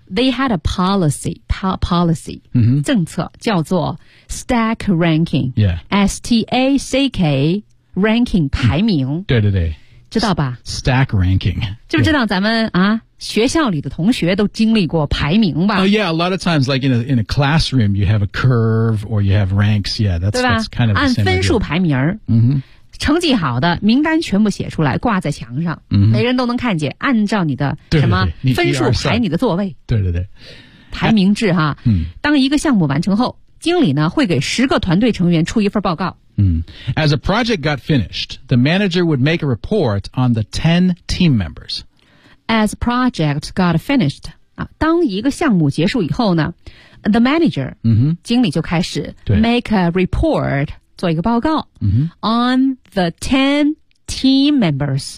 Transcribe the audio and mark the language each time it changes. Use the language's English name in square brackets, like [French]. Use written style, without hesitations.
[English] They had a policy, [Chinese] 政策叫做 [English] stack ranking, S-T-A-C-K, ranking, [Chinese] 排名。对对对。知道吧 [English] ?stack ranking. [Chinese] 知不知道咱们、学校里的同学都经历过排名吧 [English] ?Oh yeah, a lot of times, like in a classroom, you have a curve or you have ranks, yeah, that's kind of the same. [Chinese] 按分数排名。成绩好的名单全部写出来挂在墙上、每人都能看见按照你的什么分数排你的座位对对对排名制哈、当一个项目完成后经理呢会给十个团队成员出一份报告、 [English] As a project got finished the manager would make a report on the 10 team members As project got finished、 [Chinese] 当一个项目结束以后呢 [English] the manager、 [Chinese] 经理就开始 [English] make a report [Chinese] 做一个报告、 [English] on the 10 team members